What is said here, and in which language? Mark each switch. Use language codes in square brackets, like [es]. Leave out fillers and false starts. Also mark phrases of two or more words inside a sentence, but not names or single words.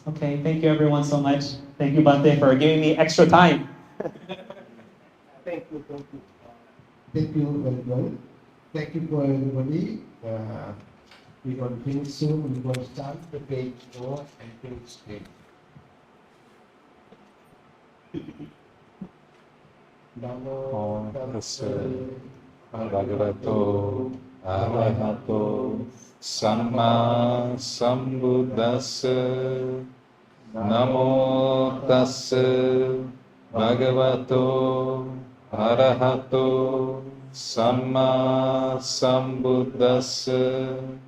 [en] Okay, thank you everyone so much. Thank you, Bhante, for giving me extra time. Thank you. Thank you very well. Thank you for everybody. We're going to finish soon. We're going to start the page 4 and page 8. [pi] Namo tassa bhagavato arahato samma sambuddhassa. Namo tassa bhagavato arahato samma sambuddhassa.